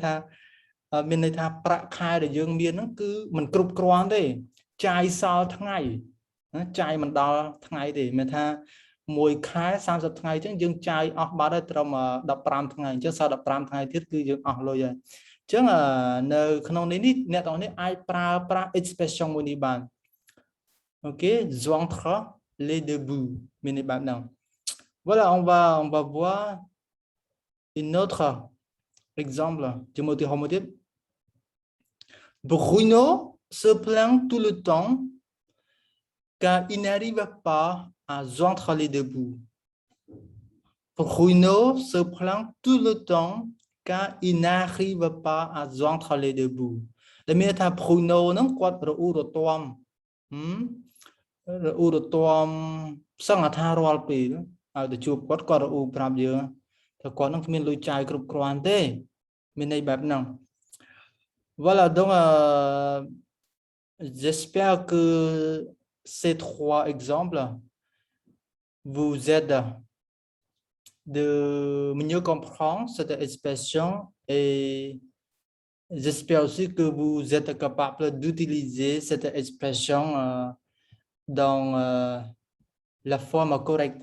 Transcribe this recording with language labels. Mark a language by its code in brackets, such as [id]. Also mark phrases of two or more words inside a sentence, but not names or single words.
[km] ថាមានន័យថាប្រាក់ខែដែលយើងមានហ្នឹងគឺមិនគ្រប់គ្រាន់ទេចាយសល់ថ្ងៃចាយមិនដល់ថ្ងៃទេមាន ថាមួយខែ30ថ្ងៃអញ្ចឹងយើងចាយអស់បាត់ហើយត្រឹម15ថ្ងៃអញ្ចឹងសល់15ថ្ងៃ ទៀតគឺយើងអស់លុយហើយអញ្ចឹងនៅក្នុងនេះអ្នកទាំងនេះអាចប្រើប្រាស់ expression មួយនេះបានអូខេ [fr] joindre les deux bouts [km] មានន័យបែបហ្នឹង [fr] voilà on va voir une autre exemple [km] ជាមួយឧទាហរណ៍មួយទៀត [fr] Bruno se plaint tout le temps car il n'arrive pas à joindre les deux bouts. Bruno se plaint tout le temps car il n'arrive pas à joindre les deux bouts. [km] ដែលមានថា Bruno ហ្នឹងគាត់រអ៊ូរទាំរអ៊ូរទាំសង្ឃថារាល់ពេលឲ្យទៅជួបគាត់រអ៊ូប្រាប់យើងថាគាត់នឹងគ្មានលុយចាយគ្រប់គ្រាន់ទេមានន័យបែបហ្នឹង [fr] Voilà donc j'espère que ces trois exemples vous aident de mieux comprendre cette expression et j'espère aussi que vous êtes capable d'utiliser cette expression dans la forme correcte.